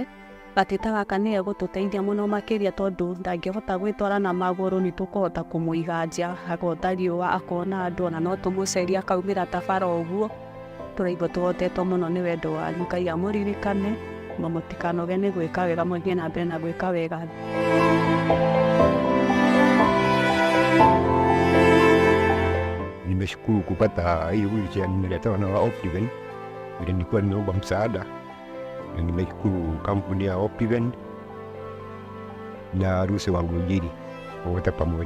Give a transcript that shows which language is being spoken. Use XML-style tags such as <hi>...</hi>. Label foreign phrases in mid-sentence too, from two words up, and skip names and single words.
<ki>Gatĩta gaka nĩ egũtũteithia mũno makĩria tondũ ndangĩhota gwĩtwara na magũrũ, nĩ tũkũhota kũmũiga nja agota riũa akona andũ, na no tũmũceria akaumĩra ta bara ũguo. Tũraigua tũhotetwo mũno nĩ wendo wanyu. Ngai amũririkane na mũtikanoge nĩ gwĩka wega, mũthiĩ na mbere na gwĩka wega.</ki> <sw>Nimeshukuru kupata hii wheelchair nimeletewa na Optiven, vile nilikuwa nimeomba msaada. Na nimeshukuru kampuni ya Optiven na harusi wangu Njiri wote pamoja.</sw>